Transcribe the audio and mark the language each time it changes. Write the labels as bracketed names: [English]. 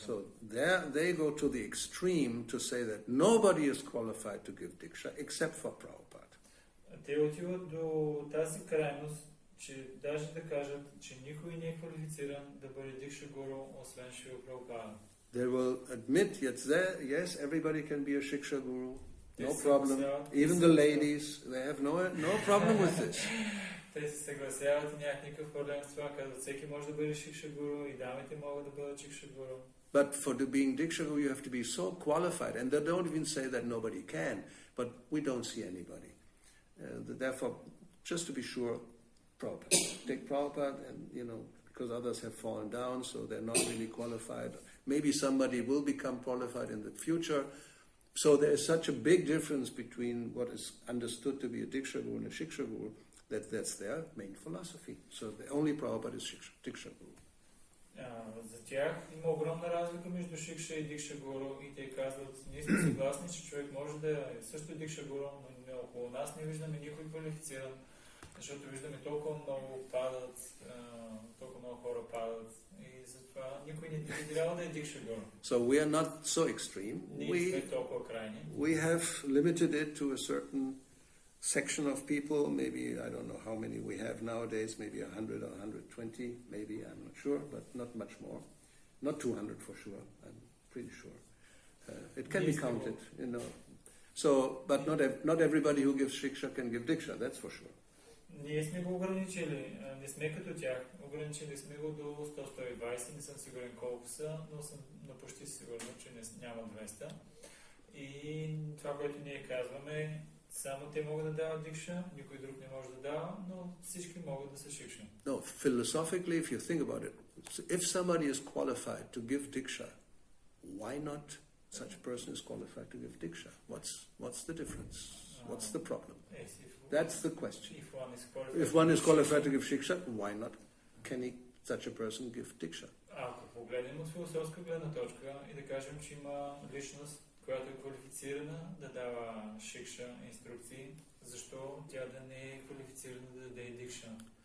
[English] So they go to the extreme to say that nobody is qualified to give diksha except for Prabhupada. [Bulgarian] Те отиват до тази крайност, че даже да кажат, че никой не е квалифициран да бъде дикша-гуру, освен Шрила Прабхупада. [English] They will admit, yes, everybody can be a Shiksha guru, no problem. Even the ladies, they have no problem with this. [Bulgarian] Те се съгласяват и нямат никакъв проблем с това, казват, всеки може да бъде Shiksha guru и дамите могат да бъдат Shiksha guru. [English] But for being diksha guru, you have to be so qualified, and they don't even say that nobody can, but we don't see anybody. Therefore, just to be sure, Prabhupada. Take Prabhupada, and because others have fallen down, so they're not really qualified. Maybe somebody will become qualified in the future. So there is such a big difference between what is understood to be a diksha-guru and a shiksha-guru That's their main philosophy. So the only Prabhupada is diksa-guru. [Bulgarian] За тях има огромна разлика между Шикша и дикса-гуру и те казват, ние сме съгласни, че човек може да е също дикса-гуру, но около нас не виждаме никой квалифициран, защото виждаме толкова много падат, толкова много хора падат и затова никой не трябва да е дикса-гуру. [English] So we are not so extreme. [Bulgarian] Ние сме толкова крайни. [English] We have limited it to a certain section of people, maybe, I don't know how many we have nowadays, maybe 100 or 120, maybe, I'm not sure, but not much more. Not 200 for sure, I'm pretty sure. It can be counted, you know. So, but not everybody who gives shiksha can give diksha, that's for sure. [Bulgarian] Ние сме го ограничили, не сме като тях, ограничили сме го до 100-120, не съм сигурен колко са, но съм почти сигурен, че няма 200. И това, което ние казваме, само те могат да дават дикша, никой друг не може да дава, но всички могат да са шикша. [English] No, philosophically, if you think about it, if somebody is qualified to give diksha, why not such a person is qualified to give diksha? What's the difference? What's the problem? Yes, That's the question. If If one is qualified to give shiksha, why not? Can such a person give diksha? [Bulgarian] Ако погледнем от философска гледна точка и да кажем, че има личност, която е квалифицирана да дава шикша инструкции, защо тя да не е квалифицирана да даде дикша?